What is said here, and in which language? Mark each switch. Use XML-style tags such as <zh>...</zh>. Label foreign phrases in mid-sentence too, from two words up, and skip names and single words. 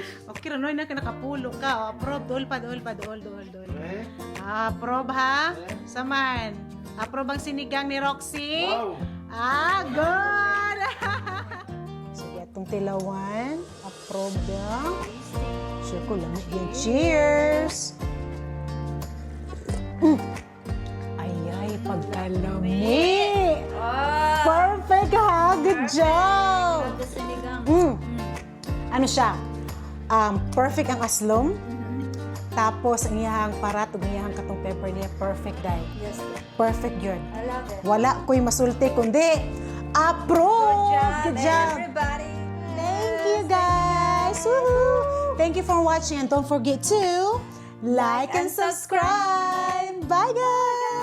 <ceb>Okay, Ranoy na nakapulo ka. O, approve. Dool pa, dool. Eh? Approve, ha? Saman. Approve ang sinigang ni Roxy. Wow! Good! Sige, itong tilawan. Approve lang. Sure ko lang. Yan. Cheers! Ay, pagkalami! Oh!</ceb> <en>Perfect, ha? Good job!</en> <tl>Ito sinigang. Ano siya?</tl> <ceb>Perfect ang aslom. Tapos, ang iyahang parat, ang iyahang katong pepper niya, perfect, day.</ceb> <en>Yes.</en> <tl>Perfect yun.</tl> <en>I love it.</en> <ceb>Wala ko'y masulti, kundi approve!</ceb> <en>Good job! everybody. Thank you, guys! Woohoo! Thank you for watching, and don't forget to like and subscribe! Bye, guys!</en>